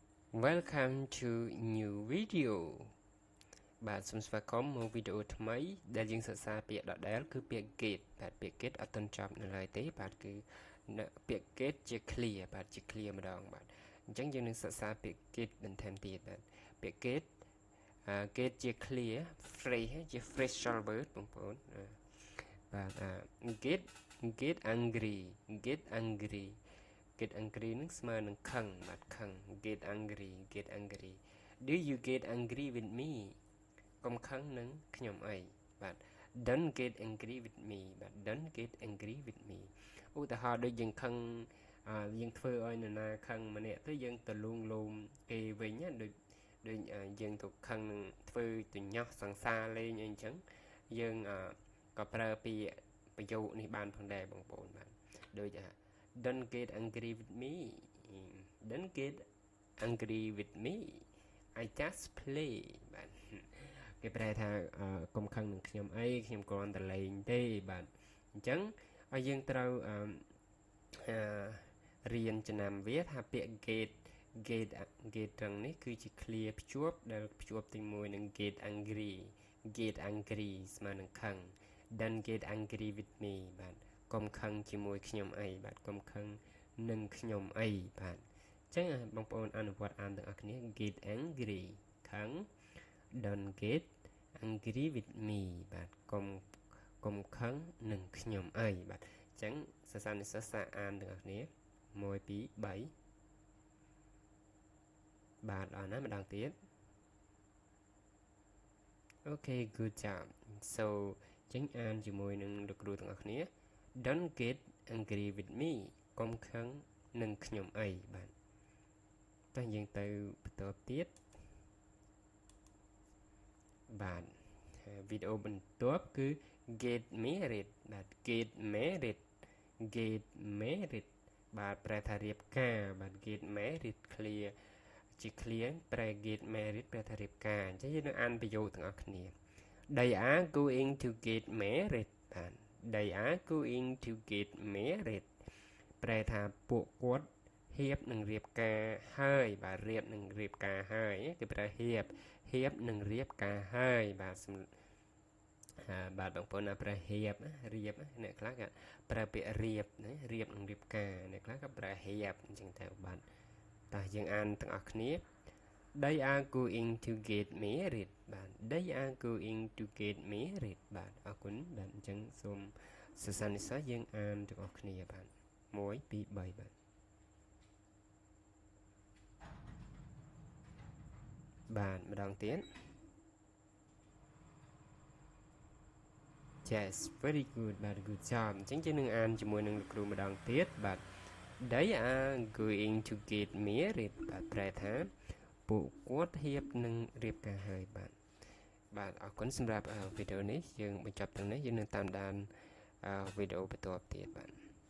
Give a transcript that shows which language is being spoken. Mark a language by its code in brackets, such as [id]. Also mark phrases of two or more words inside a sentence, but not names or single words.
[en] Welcome to new video [km] បាទសូមស្វាគមន៍មកវីដេអូថ្មីដែលយើងសិក្សាពាក្យដដែលគឺពាក្យ get បាទពាក្យ get អត់ទាន់ចប់នៅឡើយទេបាទគឺពាក្យ get ជា clear បាទជា clear ម្ដងបាទអញ្ចឹងយើង នឹងសិក្សាពាក្យ get បន្ថែមទៀតបាទពាក្យ [en] get get [km] ជា [en] clear phrase [km] ជា [en] phrasal word [km] បងប្អូនបាទ [en] get angry get angry get angry [km] នឹងស្មើនឹងខឹងបាទខឹង [en] get angry do you get angry with me [km] កុំខឹងនឹងខ្ញុំអីបាទ [en] don't get angry with me [km] បាទ [en] don't get angry with me [km] ឧទាហ រណ៍ដូចយើងខឹងយើងធ្វើឲ្យនរណាខឹងម្នាក់ទៅយើងទៅលួងលោមគេវិញណាដូចយើងទៅខឹងនឹងធ្វើទៅញោះសង្សារលេងអីអញ្ចឹងយើងក៏ប្រើពាក្យប្រយោគនេះបានផងដែរបងប្អូនបាទដូច [en] don't get angry with me don't get angry with me I just play [km] បាទគេប្រែថាកុំខឹងនឹងខ្ញុំអីខ្ញុំគ្រាន់តែលេងទេបាទអញ្ចឹងឲ្យយើងត្រូវ រៀនចំណាំវាថាពាក្យ get ត្រង់នេះគឺជា clear ភ្ជាប់ដែលភ្ជាប់ទីមួយនឹង [en] get angry [km] ស្មើនឹងខឹង [en] don't get angry with me [km] បាទកុំខឹងជាមួយខ្ញុំអីបាទកុំខឹងនឹងខ្ញុំអីបាទអញ្ចឹងបងប្អូនអនុវត្តអានទាំងអស់គ្នា [en] get angry [km] ខឹង [en] don't get angry with me [km] បាទកុំខឹងនឹងខ្ញុំអីបាទអញ្ចឹងសិស្សានុសិស្សសាអានទាំងអស់គ្នា1 2 3 បាទអរណាម្ដងទៀត [en] Okay good job so [km] ចឹងអានជាមួយនឹងលោកគ្រូទាំងអស់គ្នា [en] Don't get angry with me [km] កុំខឹងនឹងខ្ញុំអីបាទតោះយើងទៅបន្តទៀត បាទវីដេអូបន្ទាប់គឺ [en] get married [km] បាទ [en] get married [km] បាទប្រែថារៀបការបាទ [en] get married clear [km] ជា clear ប្រែ [en] get married [km] ប្រែថារៀបការអញ្ចឹងយើងនឹងអានប្រយោគទាំងអស់គ្នា [en] They are going to get married [km] បាទ [en] They are going to get married [km] ប្រែ ថាពួកគាត់ហៀបនឹងរៀបការហើយបាទរៀបនឹងរៀបការហើយគេប្រែហៀបនឹងរៀបការ ហើយបាទបាទបងប្អូនណាប្រែហៀបរៀបអ្នកខ្លះក៏ប្រើពាក្យរៀបណារៀបនឹងរៀបការអ្នកខ្លះក៏ប្រើហៀបអញ្ចឹងទៅបាទតោះយើងអានទាំងអស់គ្នា [en] They are going to get married [km] បាទ [en] They are going to get married [km] បាទអរគុណបាទអញ្ចឹងសូមសិស្សានុសិស្សយើងអានទាំងអស់គ្នាបាទ1 2 3បាទ បាទម្ដងទៀត [en] Yes very good [km] បាទ [en] good job [km] អញ្ចឹងយើងនឹងអានជាមួយនឹងលោកគ្រូម្ដងទៀតបាទ [en] They are going to get married [km] បាទប្រែថាពួកគាត់ហៀបនឹងរៀបការហើយបាទអរគុណសម្រាប់វីដេអូនេះយើងបញ្ចប់ត្រឹមនេះយើងនឹងតាមដានវីដេអូបន្តទៀតបាទ